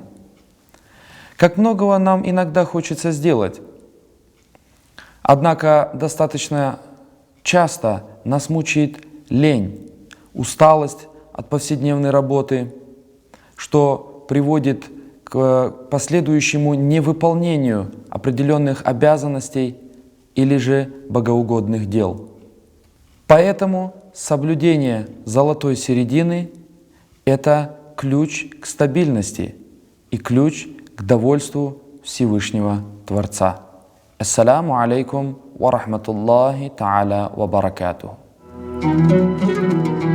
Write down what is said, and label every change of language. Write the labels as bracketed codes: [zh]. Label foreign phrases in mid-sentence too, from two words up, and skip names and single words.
[ru] Как многого нам иногда хочется сделать, однако достаточно часто нас мучает лень, усталость от повседневной работы, что приводит к последующему невыполнению определенных обязанностей или же богоугодных дел. Поэтому соблюдение золотой середины – это ключ к стабильности и ключ к довольству Всевышнего Творца. [ar] السلام عليكم ورحمة الله تعالى وبركاته.